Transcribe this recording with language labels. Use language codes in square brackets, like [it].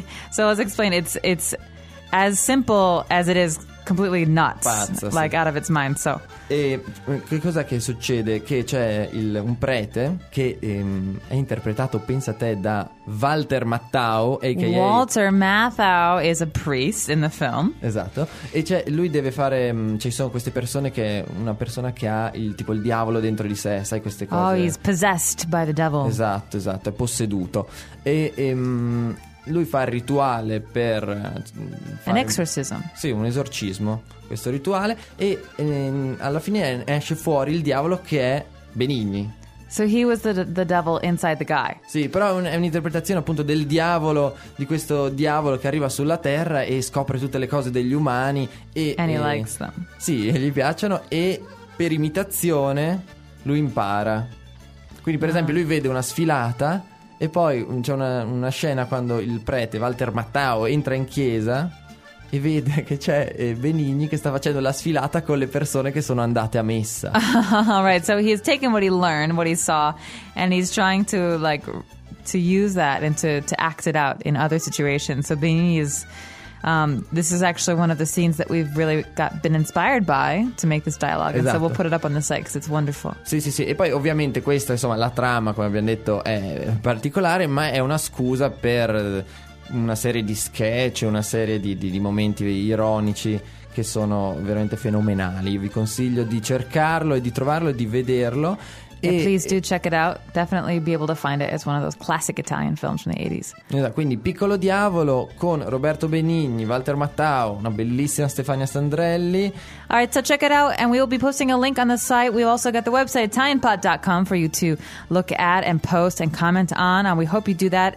[en] so let's explain, it's as simple as it is completely nuts. [it] Pazzo, [en] like [it] sì. [en] Out of its mind. So [it] e che cosa che succede, che c'è un prete che è interpretato, pensa te, da Walter Matthau, a.k.a. [en] Walter Matthau is a priest in the film. [it] Esatto. E c'è, lui deve fare, ci cioè sono queste persone, che una persona che ha il tipo il diavolo dentro di sé, sai, queste cose. [en] Oh, he's possessed by the devil. [it] Esatto, esatto, è posseduto. E lui fa il rituale per [en] un exorcism. [it] Sì, un esorcismo, questo rituale, e alla fine esce fuori il diavolo che è Benigni. [en] So he was the devil inside the guy. [it] Sì, però è un'interpretazione appunto del diavolo, di questo diavolo che arriva sulla terra e scopre tutte le cose degli umani e [en] and he likes them. [it] Sì, gli piacciono e per imitazione lui impara. Quindi per esempio lui vede una sfilata. E poi c'è una scena quando il prete Walter Matthau entra in chiesa e vede che c'è Benigni che sta facendo la sfilata con le persone che sono andate a messa. [en] All right, so he's taken what he learned, what he saw, and he's trying to like to use that and to act it out in other situations. So Benigni is this is actually one of the scenes that we've really been inspired by to make this dialogue. [it] Esatto. [en] And so we'll put it up on the site because it's wonderful. [it] Sì, sì, sì. E poi ovviamente questa, insomma, la trama, come abbiamo detto, è particolare, ma è una scusa per una serie di sketch, una serie di momenti ironici che sono veramente fenomenali. Vi consiglio di cercarlo e di trovarlo e di vederlo. [en] Yeah, please do check it out. Definitely be able to find it. It's one of those classic Italian films from the 80s. [it] Quindi Piccolo Diavolo con Roberto Benigni, Walter Matthau, una bellissima Stefania Sandrelli. [en] All right, so check it out and we will be posting a link on the site. We've also got the website italianpod.com for you to look at and post and comment on, and we hope you do that.